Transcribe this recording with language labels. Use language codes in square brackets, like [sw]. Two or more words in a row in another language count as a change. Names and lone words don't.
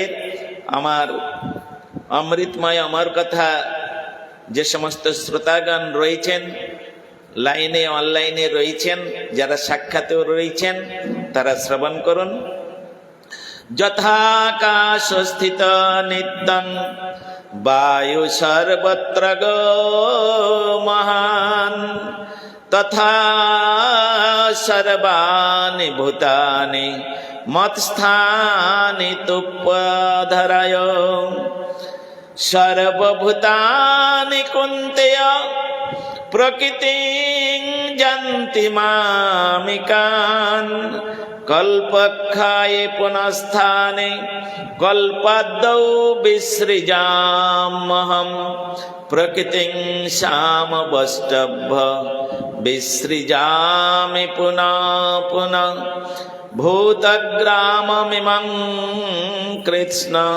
[bn] আমার অমৃতময় অমর কথা যে সমস্ত শ্রোতাগণ রয়েছেন, লাইনে অনলাইনে রয়েছেন, যারা সাক্ষাতেও রয়েছেন, তারা শ্রবণ করুন। [sa] যথাকাশ স্থিত নিত্যং বায়ু সর্বত্র গো মহান, তথা সর্বাণি ভূতানি মৎস্থানি তুপ্পধরায়, সর্বভূতানি কুন্তেয় প্রকৃতিং যন্তি মামিকান, কল্পক্ষয়ে পুনঃস্থানে কল্পাদৌ বিসৃজাম্যহম, প্রকৃতিং সামবষ্টভ্য বিসৃজামি পুনঃ পুনঃ, ভূতগ্রামমিমং কৃষ্ণ